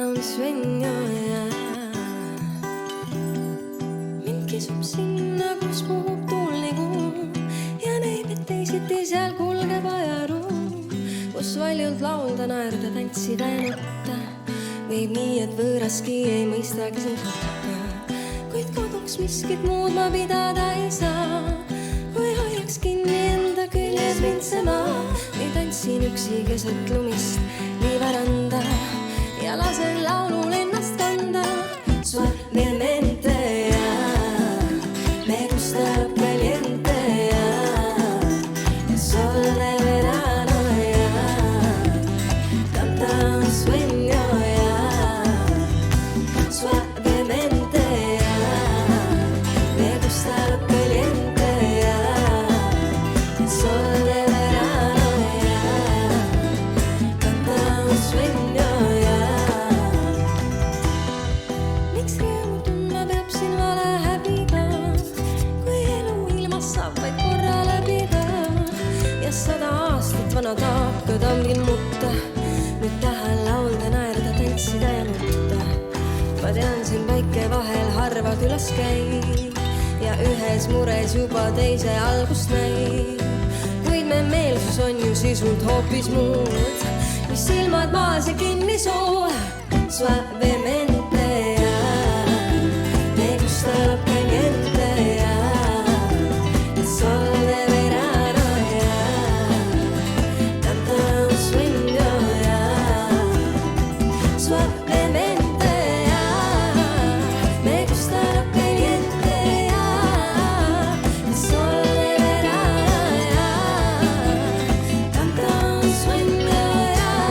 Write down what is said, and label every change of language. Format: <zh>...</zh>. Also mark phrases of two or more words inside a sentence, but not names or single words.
<et>sueño ja mind kisub sinna, kus puhub tuul nagu ja näib, et teisiti seal kulgeb ajaru, kus valjult laulda, naerda, tantsida ja nutta võib nii, et võõraski ei mõistagi sind hukka, kuid koduks miskit muud ma pidada ei saa, kui hoiaks kinni enda küljes mind see maa. Ei tantsin üksi keset lumist nii väranda ja lasen laulul ennast kanda.</et> <es>Suavemente ja me gusta lo caliente ja sol de verano ja canta un sueño ja suavemente ja me gusta lo caliente ja sol de verano ja canta un sueño ja.</es> <et>Miks rõõmu tundma peab siin vale häbiga, kui elu ilmas saab vaid korra läbida ja 100 aastat vana taaka tambin mutta, nüüd tahan laulda, naerda, tantsida ja nutta. Ma tean, siin päike vahel harva külas käib ja ühes mures juba teise algust näib, kuid me meelsus on ju sisult hoopis muud, mis silmad maas ja kinni suu.</et> <es>Suavemente ja me gusta lo caliente ja sol de verano ja canta un sueño ja suavemente ja me gusta lo caliente ja sol de verano ja canta un sueño ja.</es>